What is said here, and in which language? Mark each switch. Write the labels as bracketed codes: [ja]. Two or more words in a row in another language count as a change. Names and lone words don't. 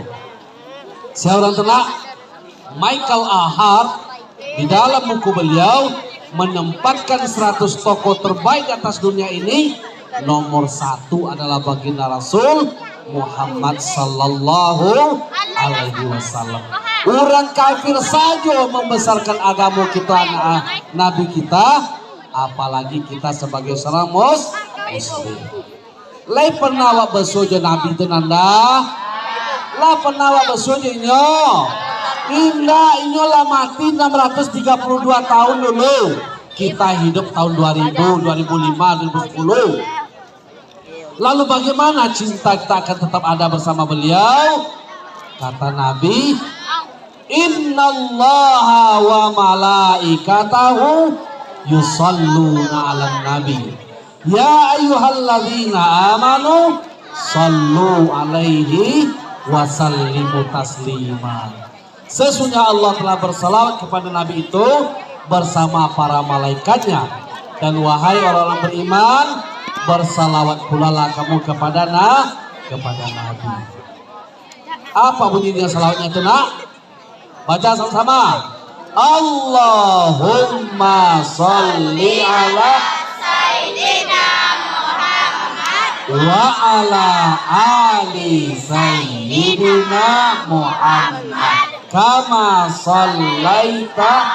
[id] Seorang tenak Michael Ahart di dalam buku beliau menempatkan 100 tokoh terbaik atas dunia ini. Nomor 1 adalah baginda Rasul Muhammad [ar] صلى الله عليه وسلم. [id] Orang kafir saja membesarkan agama kita, Nabi kita, apalagi kita sebagai seorang Muslim. [min] Lai pernah wak besojo Nabi itu nanda, lah pernah wak besojo inyo lah mati 632 tahun dulu. [id] Kita hidup tahun 2000, 2005, 2010. Lalu bagaimana cinta kita akan tetap ada bersama beliau? Kata Nabi, [ar] إن الله وملائكته يصلون على النبي. يا أيها الذين آمنوا صلوا عليه وسلموا تسليما. [id] Sesungguhnya Allah telah bersalawat kepada Nabi itu bersama para malaikatnya. Dan wahai orang-orang beriman, bersalawat pula lah kamu kepada Nabi. Apa bunyinya salawatnya itu, nak? Baca sama-sama. [ar] اللهم صل على سيدنا محمد وعلى آل سيدنا محمد كما صليت